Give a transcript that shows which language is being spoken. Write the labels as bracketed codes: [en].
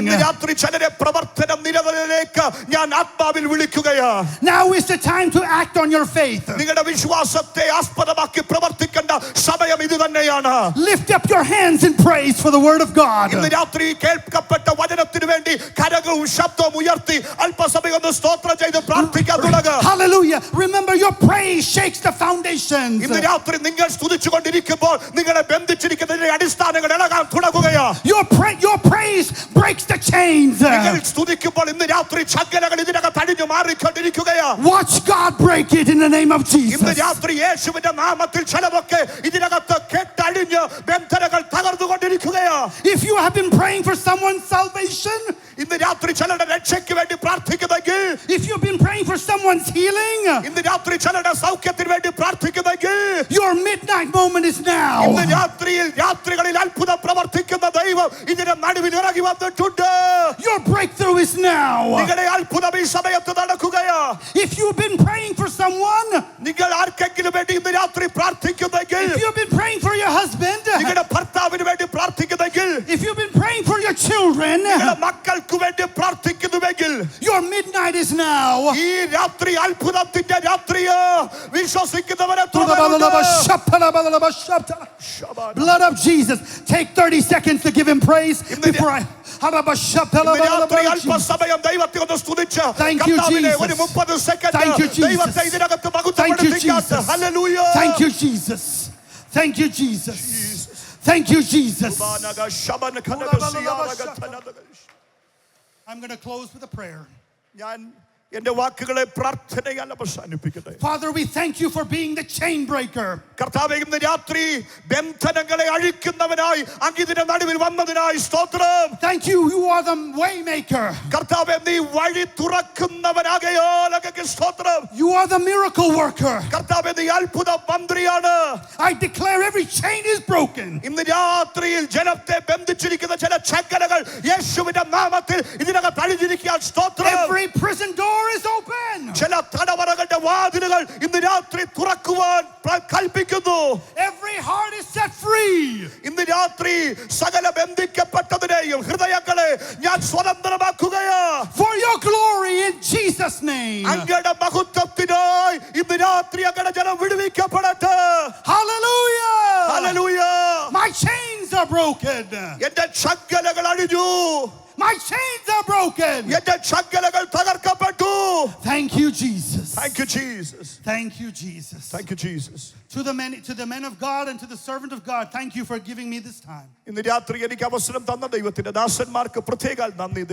[ml] ഇന്ന് രാത്രി ചിലരെ പ്രവർത്തന നിരവധിയിലേക്ക് ഞാൻ ആത്മാവിൽ വിളിക്കുകയാ. [en] Now is the time to act on your faith. [ml] നിങ്ങളുടെ വിശ്വാസത്തെ ആസ്പദമാക്കി പ്രവർത്തിക്കേണ്ട സമയം ഇത് തന്നെയാണ്. [en] Lift up your hands in praise for the word of God. [ml] ഇന്ന് രാത്രി കേൾക്കപ്പെട്ട വചനത്തിനു വേണ്ടി കരങ്ങളും ശബ്ദവും ഉയർത്തി അല്പസമയം ഒന്ന് സ്തോത്രം ചെയ്ത് പ്രാർത്ഥിക്കാൻ തുടങ്ങുക. [en] Hallelujah. Remember, your praise shakes the foundations. [ml] ഇന്ന് രാത്രി നിങ്ങൾ സ്തുതിച്ചുകൊണ്ടിരിക്കുമ്പോൾ നിങ്ങളെ ബന്ധിച്ചിരിക്കുന്ന അടിസ്ഥാനങ്ങൾ ഇളകാൻ തുടങ്ങുകയാ. [en] Your praise breaks the chains. [ml] നിങ്ങൾ സ്തുതിക്കുമ്പോൾ ഇന്ന് രാത്രി ചങ്ങലകൾ ഇതിനകത്ത് അടിഞ്ഞു മാറിക്കൊണ്ടിരിക്കുകയാ. [en] Watch God break it in the name of Jesus. [ml] ഇന്ന് രാത്രി യേശുവിന്റെ നാമത്തിൽ ചിലതൊക്കെ ഇതിനകത്ത് കെട്ടടിഞ്ഞ് ബന്ധനങ്ങൾ തകർന്നുകൊണ്ടിരിക്കുകയാ. [en] If you have been praying for someone's salvation, [ml] ഇന്ന് രാത്രി ചിലരുടെ രക്ഷയ്ക്ക് വേണ്ടി പ്രാർത്ഥിക്കുന്നെങ്കിൽ, [en] if you've been praying for someone's healing, [ml] ഇന്ന് രാത്രി ചിലരുടെ സൗഖ്യത്തിന് വേണ്ടി പ്രാർത്ഥിക്കുന്നെങ്കിൽ, [en] your midnight moment is now. [ml] ഇന്ന് രാത്രികളിൽ അത്ഭുതം പ്രവർത്തിക്കുന്ന ദൈവം ഇതിന്റെ നടുവിൽ ഇറങ്ങി വന്നിട്ടുണ്ട്. [en] Your breakthrough is now. [ml] നിങ്ങളുടെ അത്ഭുതം ഈ സമയത്ത് നടക്കുകയാ. [en] If you've been praying for someone, [ml] നിങ്ങൾ ആർക്കെങ്കിലും വേണ്ടി ഇന്ന് രാത്രി പ്രാർത്ഥിക്കുന്നെങ്കിൽ, [en] if you've been praying for your husband, [ml] നിങ്ങളുടെ ഭർത്താവിന് വേണ്ടി പ്രാർത്ഥിക്കുന്നെങ്കിൽ, [en] if you've been praying for your children, [ml] നിങ്ങളുടെ മക്കൾക്ക് വേണ്ടി പ്രാർത്ഥിക്കുന്നുവെങ്കിൽ, [en] your midnight is now. [ml] ഈ രാത്രി അത്ഭുതത്തിന്റെ രാത്രിയാ. വിശ്വസിക്കുന്നവരെ [en] Blood of Jesus. Take 30 seconds to give him praise before I [ml] അല്പസമയം ദൈവത്തെ ഒന്ന് സ്തുതിച്ച് ഒരു 30 സെക്കൻഡ് ദൈവത്തെ ഇതിനകത്ത് മഹത്വപ്പെടുത്തിക്കാത്ത. Hallelujah. [en] Thank you, Jesus. Thank you, Jesus. Thank you, Jesus. I'm going to close with a prayer. [ml] ഞാൻ എന്റെ വാക്കുകളെ പ്രാർത്ഥനയാൽ അവസാനിപ്പിക്കട്ടെ. [en] Father, we thank you for being the chain breaker. [ml] കർത്താവേ, ഇന്ന് രാത്രി ബന്ധനങ്ങളെ അഴിക്കുന്നവനായി അങ്ങയുടെ നടുവിൽ വന്നതിനായി സ്തോത്രം. [en] Thank you, you are the way maker. [ml] കർത്താവേ, നീ വഴി തുറക്കുന്നവനാകയാൽ അങ്ങേക്ക് സ്തോത്രം. [en] You are the miracle worker. [ml] കർത്താവേ, നീ അത്ഭുത മന്ത്രിയാണ്. [en] I declare every chain is broken. [ml] ഇന്ന് രാത്രിയിൽ ജനത്തെ ബന്ധിച്ചിരിക്കുന്ന ചില ചങ്ങലകൾ യേശുവിന്റെ നാമത്തിൽ ഇതിനകത്ത് അഴിഞ്ഞിരിക്കാൻ സ്തോത്രം. [en] Every prison door is open. [ml] ചില തടവറകളുടെ വാതിലുകൾ ഇന്ന് രാത്രി തുറക്കുവാൻ കൽപ്പിക്കുന്നു. [en] Every heart is set free. [ml] ഇന്ന് രാത്രി സകല ബന്ധിക്കപ്പെട്ടതിനെയും ഹൃദയങ്ങളെ ഞാൻ സ്വതന്ത്രമാക്കുകയാ. [en] For your glory in Jesus' name. [ml] അങ്ങയുടെ മഹത്വത്തിനായി ഇന്ന് രാത്രി അങ്ങയുടെ ജനം വിടുവിക്കപ്പെടട്ടെ. [en] Hallelujah. [ml] Hallelujah. [en] My chains are broken. [ml] എന്റെ ചങ്ങലകൾ അഴിഞ്ഞു. [en] My chains are broken. [ml] എന്റെ ചങ്ങലകൾ തകർക്കപ്പെട്ടു. [en] Thank you, Jesus. Thank you, Jesus. Thank you, Jesus. Thank you, Jesus. To the men of God and to the servant of God, thank you for giving me this time. [ml] ഇന്ന് രാത്രി എനിക്ക് അവസരം തന്ന ദൈവത്തിന്റെ ദാസന്മാർക്ക് പ്രത്യേക നന്ദി.